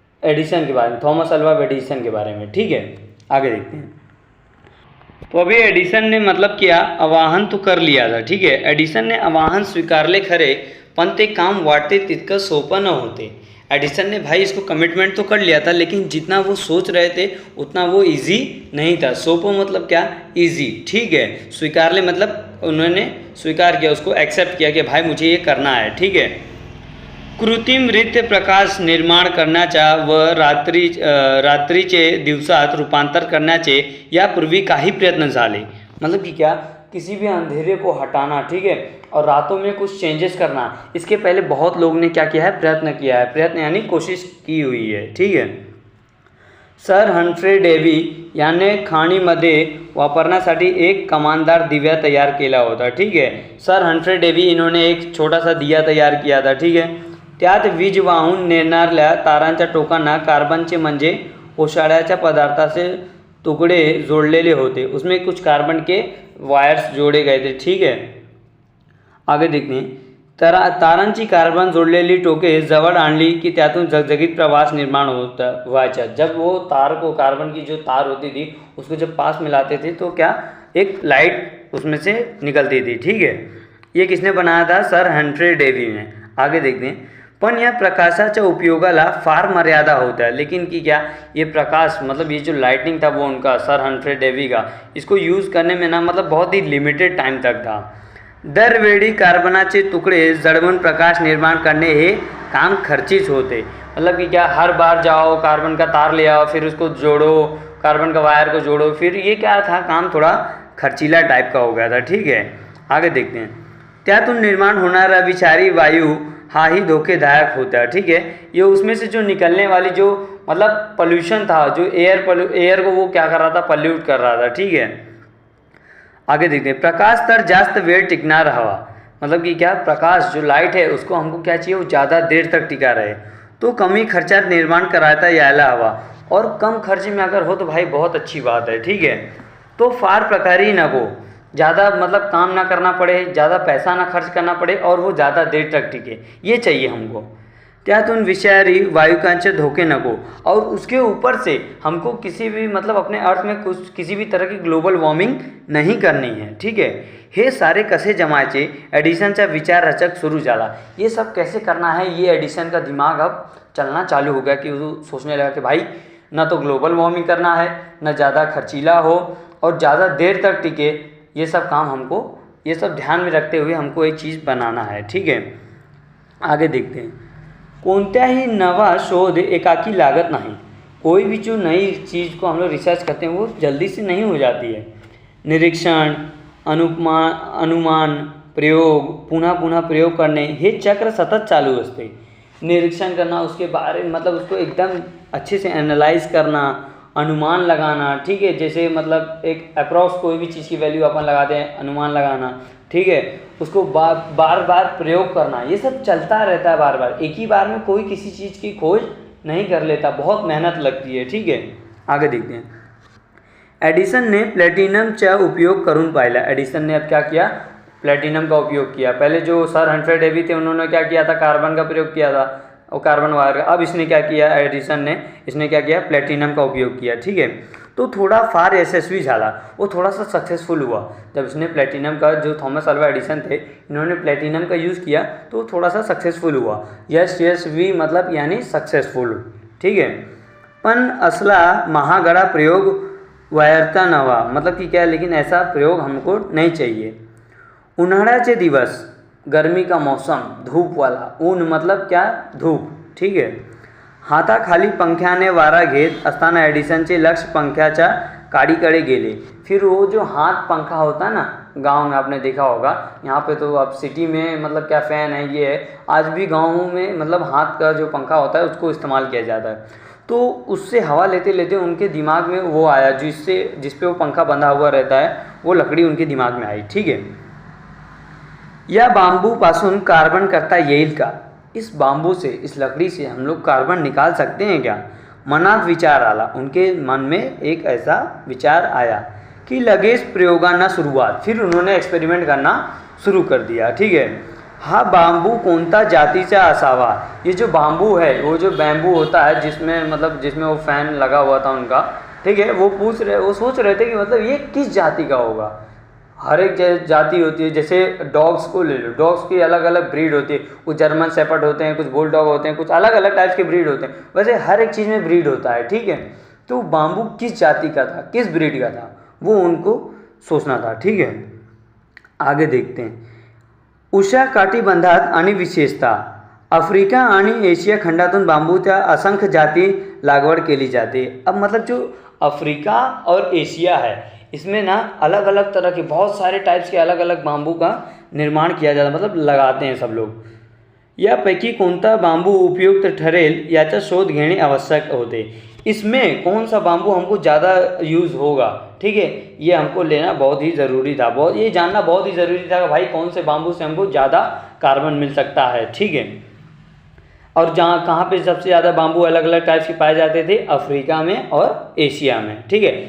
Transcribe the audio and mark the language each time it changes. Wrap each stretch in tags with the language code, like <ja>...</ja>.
<hi>Edison के बारे में, थॉमस अल्वा एडिसन के बारे में। ठीक है, आगे देखते हैं। तो अभी एडिसन ने मतलब क्या, आवाहन तो कर लिया था।</hi> <mr>ठीक है, एडिसन ने आवाहन स्वीकारले खरे, पण ते काम वाटते तितकं सोपं न होते।</mr> <hi>एडिसन ने भाई इसको कमिटमेंट तो कर लिया था, लेकिन जितना वो सोच रहे थे उतना वो इजी नहीं था। सोपो मतलब क्या, इजी। ठीक है, स्वीकारले मतलब उन्होंने स्वीकार किया, उसको एक्सेप्ट किया कि भाई मुझे ये करना है।</hi> <mr>ठीक है, कृत्रिम रीत्या प्रकाश निर्माण करण्याचा व रात्रीचे दिवसात रूपांतर करण्याचे यापूर्वी काही प्रयत्न झाले।</mr> <hi>मतलब कि क्या, किसी भी अंधेरे को हटाना, ठीक है, और रातों में कुछ चेंजेस करना, इसके पहले बहुत लोग ने क्या किया है, प्रयत्न किया है। प्रयत्न यानी कोशिश की हुई है। ठीक है,</hi> <mr>सर हम्फ्रे डेव्ही याने खाणीमध्ये वापरण्यासाठी एक कमानदार दिव्या तैयार केला होता.</mr> <hi>ठीक है, सर हम्फ्रे डेव्ही इन्होंने एक छोटा सा दिया तैयार किया था.</hi> <mr>ठीक है, त्यात वीज वाहून नेणाऱ्या तारांच्या टोकांना कार्बनचे म्हणजे ओशाळ्याच्या पदार्थाचे टुकड़े जोड़लेले होते.</mr> <hi>उसमें कुछ कार्बन के वायर्स जोड़े गए थे. ठीक है, आगे देखते हैं.</hi> <mr>तारांची कार्बन जोडलेली टोके जवळ आणली की त्यातून झगझगीत प्रवास निर्माण व्हायचा.</mr> <hi>जब वो तार को, कार्बन की जो तार होती थी उसको जब पास मिलाते थे तो क्या एक लाइट उसमें से निकलती थी. ठीक है, ये किसने बनाया था? सर हम्फ्रे डेव्ही ने. आगे देखते हैं.</hi> <mr>पण या प्रकाशाच्या उपयोगाला फार मर्यादा होत्या.</mr> <hi>लेकिन कि क्या ये प्रकाश, मतलब ये जो लाइटनिंग था वो उनका सर हम्फ्रे डेव्ही का, इसको यूज़ करने में ना मतलब बहुत ही लिमिटेड टाइम तक था.</hi> <mr>दरवेळी कार्बनाचे तुकडे जळवून प्रकाश निर्माण करने हे काम खर्चीच होते.</mr> <hi>मतलब कि क्या हर बार जाओ, कार्बन का तार ले आओ, फिर उसको जोड़ो, कार्बन का वायर को जोड़ो, फिर ये क्या था, काम थोड़ा खर्चीला टाइप का हो गया था. ठीक है, आगे देखते हैं.</hi> <mr>त्यातून निर्माण होणारा विषारी वायु हा ही धोखेदायक होता है.</mr> <hi>ठीक है, ये उसमें से जो निकलने वाली जो मतलब पोल्यूशन था, जो एयर को वो क्या कर रहा था, पल्यूट कर रहा था. ठीक है, आगे देखते हैं.</hi> <mr>प्रकाश तर जास्त वेळ टिकणार हवा.</mr> <hi>मतलब कि क्या, प्रकाश जो लाइट है उसको हमको क्या चाहिए, वो ज़्यादा देर तक टिका रहे.</hi> <mr>तो कमी खर्चात निर्माण कराता यायला हवा.</mr> <hi>और कम खर्च में अगर हो तो भाई बहुत अच्छी बात है. ठीक है, तो फार प्रकारी नको, ज़्यादा मतलब काम ना करना पड़े, ज़्यादा पैसा ना खर्च करना पड़े और वो ज़्यादा देर तक टिके, ये चाहिए हमको.</hi> <mr>त्यातून विषारी वायुकांचे धोके नको.</mr> <hi>और उसके ऊपर से हमको किसी भी मतलब अपने अर्थ में कुछ किसी भी तरह की ग्लोबल वॉर्मिंग नहीं करनी है.</hi> <mr>ठीक है, हे सारे कसे जमायचे एडिसनचा विचार रचक सुरू झाला.</mr> <hi>ये सब कैसे करना है, ये एडिसन का दिमाग अब चलना चालू हो गया कि वो सोचने लगा कि भाई ना तो ग्लोबल वार्मिंग करना है, ना ज़्यादा खर्चीला हो और ज़्यादा देर तक टिके. ये सब काम हमको, ये सब ध्यान में रखते हुए हमको एक चीज़ बनाना है. ठीक है, आगे देखते हैं.</hi> <mr>कोणत्याही नवा शोध एकाकी लागत नहीं.</mr> <hi>कोई भी जो नई चीज़ को हम लोग रिसर्च करते हैं वो जल्दी से नहीं हो जाती है.</hi> <mr>निरीक्षण, अनुमान, प्रयोग, पुन्हा पुन्हा प्रयोग करणे हे चक्र सतत चालू असते.</mr> <hi>निरीक्षण करना, उसके बारे में मतलब उसको एकदम अच्छे से एनालाइज करना, अनुमान लगाना. ठीक है, जैसे मतलब एक अप्रॉक्स कोई भी चीज़ की वैल्यू अपन लगाते हैं, अनुमान लगाना. ठीक है, उसको बार बार प्रयोग करना, ये सब चलता रहता है बार बार. एक ही बार में कोई किसी चीज़ की खोज नहीं कर लेता, बहुत मेहनत लगती है. ठीक है, आगे देखते हैं.</hi> <mr>एडिसन ने प्लॅटिनमचा उपयोग करून पाहिला.</mr> <hi>एडिसन ने अब क्या किया, प्लैटिनम का उपयोग किया. पहले जो सर हम्फ्रे डेव्ही थे उन्होंने क्या किया था, कार्बन का प्रयोग किया था और कार्बन वायर का. अब इसने क्या किया, एडिसन ने, इसने क्या किया, प्लैटिनम का उपयोग किया. ठीक है,</hi> <mr>तो थोड़ा फार यशस्वी झाला,</mr> <hi>वो थोड़ा सा सक्सेसफुल हुआ. जब इसने प्लैटिनम का, जो थॉमस अल्वा एडिसन थे इन्होंने प्लैटिनम का यूज़ किया तो थोड़ा सा सक्सेसफुल हुआ. यशस्वी मतलब यानी सक्सेसफुल. ठीक है,</hi> <mr>पण असला महागड़ा प्रयोग वायरता नवा,</mr> <hi>मतलब कि क्या, लेकिन ऐसा प्रयोग हमको नहीं चाहिए.</hi> <mr>उन्हाळ्याचे दिवस,</mr> <hi>गर्मी का मौसम, धूप वाला, ऊन मतलब क्या, धूप.</hi> <mr>ठीक है, हाताखाली पंख्याने वारा घेत असताना एडिसनचे लक्ष पंख्याच्या काडीकडे गेले.</mr> <hi>फिर वो जो हाथ पंखा होता है ना, गांव में आपने देखा होगा, यहाँ पे तो अब सिटी में मतलब क्या फ़ैन है, ये है. आज भी गाँव में मतलब हाथ का जो पंखा होता है उसको इस्तेमाल किया जाता है. तो उससे हवा लेते लेते उनके दिमाग में वो आया, जिस पे वो पंखा बंधा हुआ रहता है, वो लकड़ी उनके दिमाग में आई.</hi> <mr>ठीक है, या बांबू पासून कार्बन करता येईल का.</mr> <hi>इस बांबू से, इस लकड़ी से हम लोग कार्बन निकाल सकते हैं क्या.</hi> <mr>मनात विचार आला,</mr> <hi>उनके मन में एक ऐसा विचार आया</hi> <mr>की लगेच प्रयोगांना सुरुवात.</mr> <hi>फिर उन्होंने एक्सपेरिमेंट करना शुरू कर दिया.</hi> <mr>ठीक है, हा बांबू कोणता जातीचा असावा.</mr> <hi>ये जो बांबू है, वो जो बैम्बू होता है जिसमें मतलब जिसमें वो फ़ैन लगा हुआ था उनका. ठीक है, वो सोच रहे थे कि मतलब ये किस जाति का होगा. हर एक जाति होती है, जैसे डॉग्स को ले लो, डॉग्स की अलग अलग ब्रीड होती है. कुछ जर्मन शेपर्ड होते हैं, कुछ बुल डॉग होते हैं, कुछ अलग अलग टाइप्स के ब्रीड होते हैं. वैसे हर एक चीज़ में ब्रीड होता है. ठीक है, तो बांबू किस जाति का था, किस ब्रीड का था, वो उनको सोचना था. ठीक है, आगे देखते हैं.</hi> <mr>उष्ण कटिबंधात आणि विशेषता, आफ्रिका आणि एशिया खंडातून बांबूच्या असंख्य जाती लागवड केली जाते.</mr> <hi>अब मतलब जो अफ्रीका और एशिया है, इसमें ना अलग अलग तरह के बहुत सारे टाइप्स के अलग अलग बांबू का निर्माण किया जाता है, मतलब लगाते हैं सब लोग.</hi> <mr>यापैकी कोणता बांबू उपयुक्त ठरेल याचा शोध घेणे आवश्यक होते।</mr> <hi>इसमें कौन सा बांबू हमको ज़्यादा यूज़ होगा, ठीक है, ये हमको लेना बहुत ही ज़रूरी था, बहुत ये जानना बहुत ही ज़रूरी था कि भाई कौन से बांबू से हमको ज़्यादा कार्बन मिल सकता है, ठीक है। और जहाँ कहाँ पे सबसे ज़्यादा बांबू अलग अलग टाइप्स के पाए जाते थे, अफ्रीका में और एशिया में, ठीक है।</hi>